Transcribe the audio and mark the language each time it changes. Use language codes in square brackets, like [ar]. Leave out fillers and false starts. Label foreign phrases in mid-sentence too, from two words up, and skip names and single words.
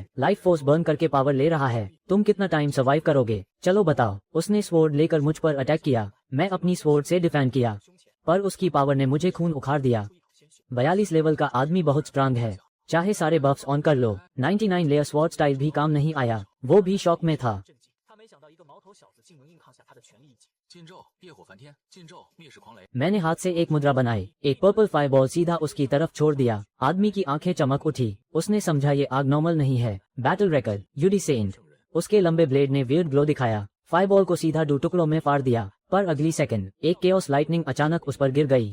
[en] life force [hi] बर्न करके पावर ले रहा है। तुम कितना टाइम सर्वाइव करोगे? चलो बताओ। उसने स्वॉर्ड लेकर मुझ पर अटैक किया। मैं अपनी स्वॉर्ड से डिफेंड किया, पर उसकी पावर ने मुझे खून उखाड़ दिया। 42 लेवल का आदमी बहुत स्ट्रांग है, चाहे सारे [en] buffs on [hi] कर लो। 99 [en] layer sword style [hi] भी काम नहीं आया। वो भी शॉक में था। [zh] 他没想到一个毛头小子竟能硬抗下他的全力一击。禁咒烈火梵天，禁咒灭世狂雷。 [hi] मैंने हाथ से एक मुद्रा बनाई, एक पर्पल फायरबॉल सीधा उसकी तरफ छोड़ दिया। आदमी की आंखें चमक उठी। उसने समझा ये आग नॉर्मल नहीं है। [en] battle record, यूडी सेंट। [hi] उसके लंबे ब्लेड ने [en] weird glow [hi] दिखाया। फायरबॉल को सीधा 2 टुकड़ों में फाड़ दिया, पर अगली सेकंड एक [en] chaos lightning [hi] अचानक उस पर गिर गई।